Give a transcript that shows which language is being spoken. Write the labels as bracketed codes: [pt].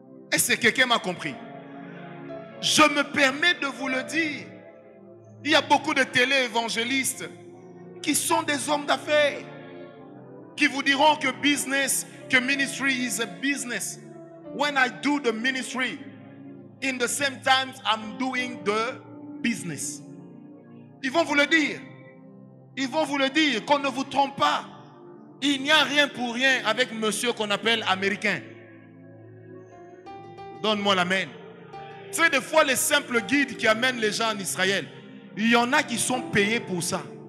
[fr] Est-ce que quelqu'un m'a compris? Je me permets de vous le dire. Il y a beaucoup de télé-évangélistes qui sont des hommes d'affaires, qui vous diront que business, que [en] ministry is a business. When I do the ministry, in the same time I'm doing the business. [fr] Ils vont vous le dire. Ils vont vous le dire, qu'on ne vous trompe pas. Il n'y a rien pour rien avec monsieur qu'on appelle américain. Donne-moi l'amen. Tu sais, des fois, les simples guides qui amènent les gens en Israël, il y en a qui sont payés pour ça.